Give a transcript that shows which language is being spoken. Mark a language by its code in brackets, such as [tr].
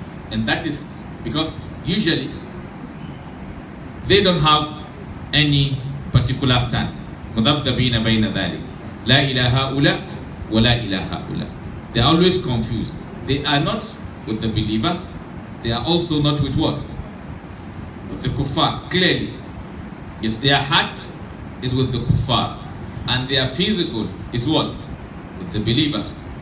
[en] And that is because usually they don't have any particular stand. [ar] مذبذبين بين ذلك لا إله هؤلاء ولا إله هؤلاء. [en] They are always confused. They are not with the believers. They are also not with what? With the kuffar. Clearly, yes, their heart is with the kuffar, and their physical is what? With the believers.